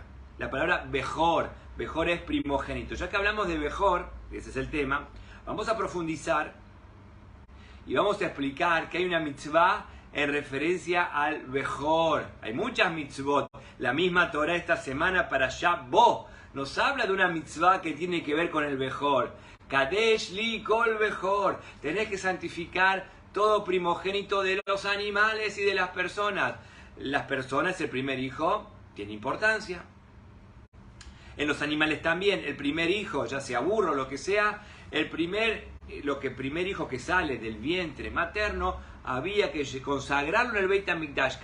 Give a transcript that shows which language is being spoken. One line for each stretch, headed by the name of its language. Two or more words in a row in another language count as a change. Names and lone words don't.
Spanish: La palabra Bejor es primogénito. Ya que hablamos de Bejor, ese es el tema, vamos a profundizar y vamos a explicar que hay una mitzvah en referencia al Bejor. Hay muchas mitzvot. La misma Torah esta semana para Shabbat nos habla de una mitzvah que tiene que ver con el Bejor.
Hebrew: קדש לי כל בכור.
Spanish: Tenés que santificar todo primogénito de los animales y de las personas. Las personas, el primer hijo, tiene importancia. En los animales también, el primer hijo, ya sea burro o lo que sea, el primer hijo que sale del vientre materno, había que consagrarlo en el Beit HaMikdash.